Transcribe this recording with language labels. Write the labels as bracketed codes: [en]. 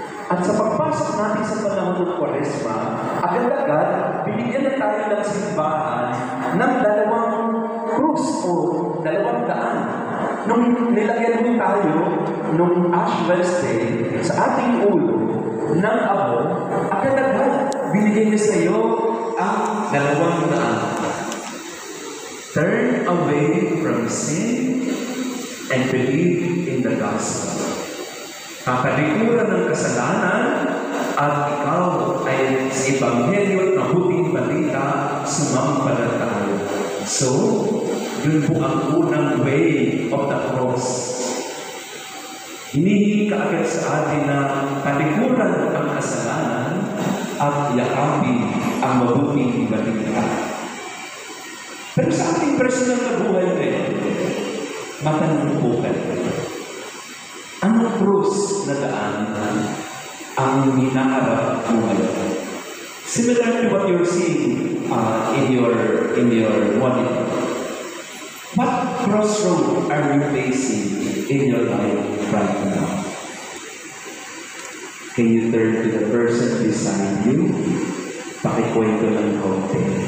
[tl] At sa pagpasok natin sa panahon ng Kwaresma, agad-agad binigyan na tayo ng simbahan ng dalawang krus o dalawang daan. Nung nilagyan mo tayo nung Ash Wednesday sa ating ulo ng abo, agad-agad binigyan niya sa iyo ang dalawang daan. [en] Turn away from sin and believe in the gospel. [tl] Kakalikuran ng kasalanan at ikaw ay sa Ebanghelyo na mabuting balita sumampalataya. So, yun po ang unang way of the cross. Hinihingi ka agad sa atin na kalikuran ang kasalanan at yakapin ang mabuting balita. Pero sa ating personal na buhay ngayon, matanong po kayo, anong krus na daan ang hinaharap mo ngayon? [en] Similar to what you're seeing in your monitor. What crossroad are you facing in your life right now? Can you turn to the person beside you? [tl] Pakikwento ng konti.